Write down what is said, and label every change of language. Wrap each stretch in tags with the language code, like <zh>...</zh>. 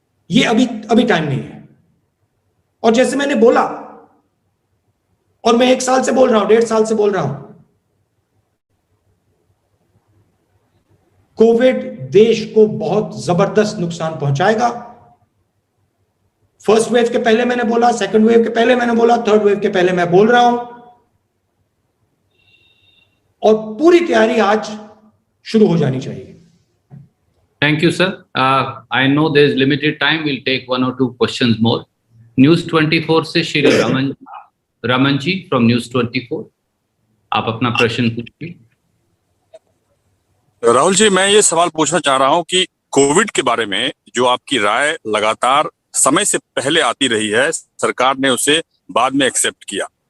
<hi>ये अभी टाइम नहीं है। और जैसे मैंने बोला, और मैं 1 साल से बोल रहा हूं, 1.5 साल से बोल रहा हूं, कोविड देश को बहुत जबरदस्त नुकसान पहुंचाएगा। फर्स्ट वेव के पहले मैंने बोला, सेकंड वेव के पहले मैंने बोला, थर्ड वेव के पहले मैं बोल रहा हूं। और पूरी तैयारी आज शुरू हो जानी चाहिए।</hi> <en>Thank you, sir. I know there is limited time. We'll take 1 or 2 questions more.</en> <hi>News 24 से श्री रमन जी from News 24, आप अपना प्रश्न पूछिए। राहुल जी, मैं ये सवाल पूछना चाह रहा हूं कि कोविड के बारे में जो आपकी राय लगातार समय से पहले आती रही है, सरकार ने उसे बाद में एक्सेप्ट किया।</hi>